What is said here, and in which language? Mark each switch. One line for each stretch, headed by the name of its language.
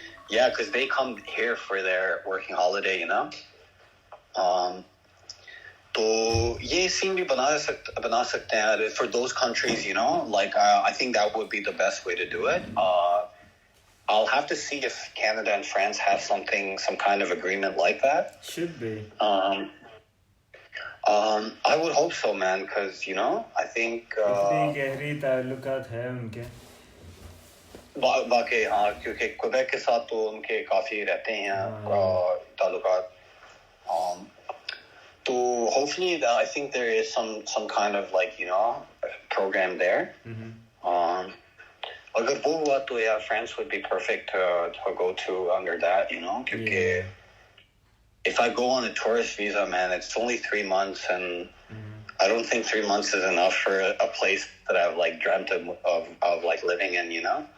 English: yeah because they come here for their working holiday you know
Hindi: तो ये scene भी बना सकते हैं
English: for those countries you know like I think that would be the best way to do it I'll have to see if Canada and France have some kind of agreement like that should be I would hope so, man, because, you know, I think...
Hindi: इतनी गहरी ताल्लुकात है उनके बाकी हाँ, क्योंकि Quebec के साथ तो उनके काफ़ी रहते हैं ताल्लुकात.
English: So hopefully, I think there is some kind of, like, you know, program there.
Hindi: Agar wo hua to,
English: yeah, France would be perfect to go to under that, you know, because if I go on a tourist visa, man, it's only 3 months, and I don't think 3 months is enough for a place that I've, like, dreamt of like living in, you know.